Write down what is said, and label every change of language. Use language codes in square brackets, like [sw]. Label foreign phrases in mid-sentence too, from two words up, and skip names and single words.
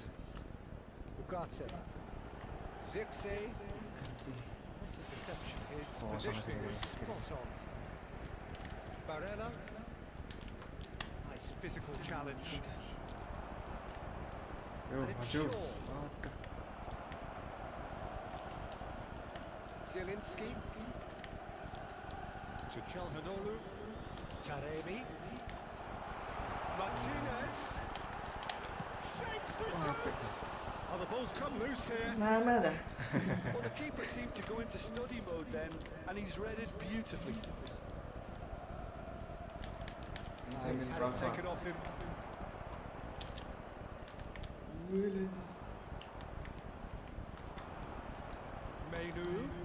[en] Ugarte, Zirkzee. That's a deception. His Oh, positioning was sorry. spot on. Barella, nice physical challenge. Yo, And it's [id] maju. [en] Shaw. [id] Waduh. [en] Zielinski to Calhanoglu, Taremi, Martinez, shapes the shot! Oh, the ball's come loose here. [id] Mana dah? [en] Well, the keeper seemed to go into study mode then, and he's read it beautifully. He's had it taken off him. Menu.